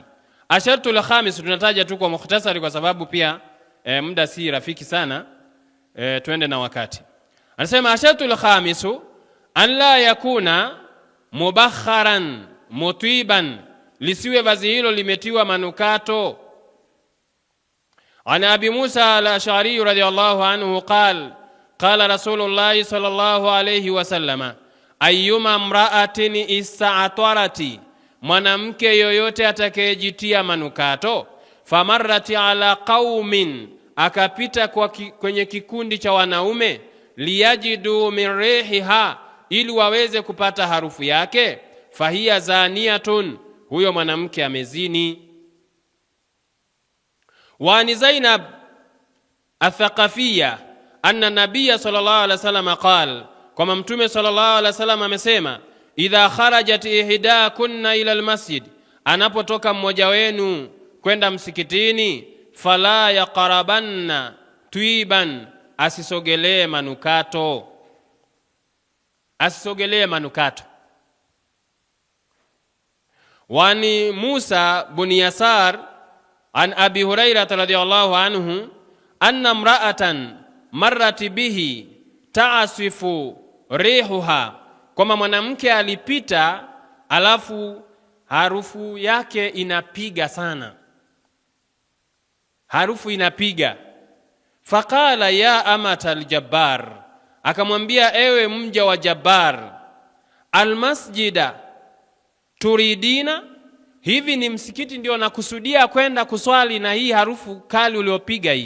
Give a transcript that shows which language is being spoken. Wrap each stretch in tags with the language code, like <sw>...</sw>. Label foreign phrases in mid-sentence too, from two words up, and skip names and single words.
<ar>الشرط الخامس</ar> <sw>tunataja tu kwa mukhtasari kwa sababu pia muda si rafiki sana, twende na wakati.</sw> <ar>Anasema الشرط الخامس أن لا يكون مبخرا مطيبا,</ar> <sw>lisiwe vazi hilo limetiwa manukato.</sw> <ar>عن أبي موسى الأشعري رضي الله عنه قال رسول الله صلى الله عليه وسلم أيما امرأة استعطرت,</ar> <sw>mwanamke yoyote atakayejitia manukato,</sw> <ar>فمرت على قوم,</ar> <sw>akapita kwenye kikundi cha wanaume,</sw> <ar>ليجدوا من ريحها,</ar> <sw>ili waweze kupata harufu yake,</sw> <ar>فهي زانية,</ar> <sw>huyo mwanamke amezini.</sw> <ar>وعن زينب الثقفية أن النبي صلى الله عليه وسلم قال,</ar> <sw>kama mtume</sw> <ar>صلى الله عليه وسلم</ar> <sw>amesema,</sw> <ar>إذا خرجت إحداكن إلى المسجد,</ar> <sw>anapotoka mmoja wenu kwenda msikitini,</sw> <ar>فلا يقربن طيبا,</ar> <sw>asisogelee manukato, asisogelee manukato.</sw> <ar>وعن موسى بن يسار عن أبي هريرة رضي الله عنه أن امرأة مرت به تعصف ريحها,</ar> <sw>kwamba mwanamke alipita alafu harufu yake inapiga sana, harufu inapiga.</sw> <ar>فقال يا أمة الجبار,</ar> <sw>akamwambia ewe mja wa Jabbar,</sw> <ar>المسجد تريدين,</ar> <sw>hivi ni msikiti ndio nakusudia kwenda kuswali na hii harufu kali uliopiga hii?</sw>